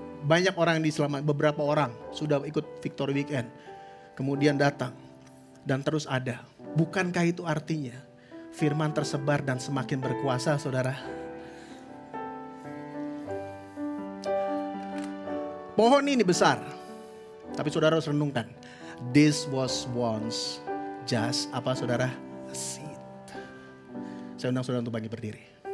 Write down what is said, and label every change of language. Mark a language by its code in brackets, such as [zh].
[id] Banyak orang yang diselamatkan, beberapa orang sudah ikut Victory Weekend. Kemudian datang dan terus ada. Bukankah itu artinya firman tersebar dan semakin berkuasa, saudara? Pohon ini besar, tapi saudara harus renungkan. [en] This was once just saudara? A seed. [id] Saya undang saudara untuk bangkit berdiri.